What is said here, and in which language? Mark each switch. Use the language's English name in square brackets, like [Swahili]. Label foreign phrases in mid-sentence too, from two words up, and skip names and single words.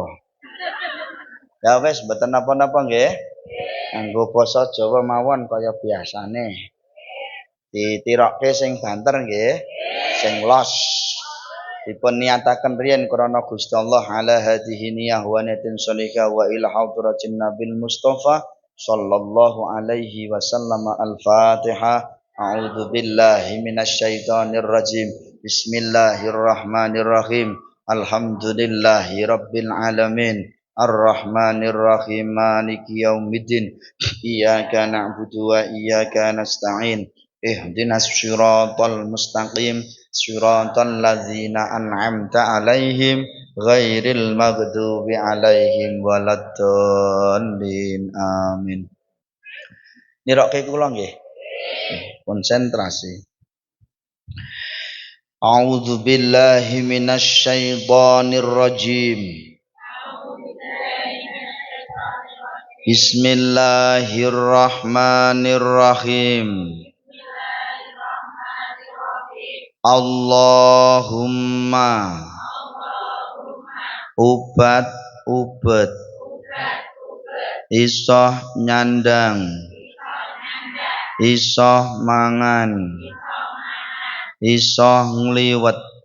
[Javanese] Ya wis mboten napa-napa nggih. Nganggo basa Jawa mawon kaya biasane. Ditirokke sing banter nggih. Sing los. Dipun niataken riyen krana Gusti Allah [Arabic] على هذه النية ونية صالحة وإلى حضرة النبي المصطفى صلى الله عليه وسلم. الفاتحة. أعوذ بالله من الشيطان الرجيم. بسم الله الرحمن الرحيم. الحمد لله رب العالمين. الرحمن الرحيم. مالك يوم الدين. إياك نعبد وإياك نستعين. اهدنا الصراط المستقيم. صراط الذين أنعمت عليهم غير المغضوب عليهم ولا الضالين. [Javanese] Amin. Nirokke kula nggih. Konsentrasi. [Arabic] أعوذ بالله من الشيطان الرجيم. بسم الله الرحمن الرحيم. [Javanese] Allahumma ubat isoh nyandang isoh mangan isoh ngliwet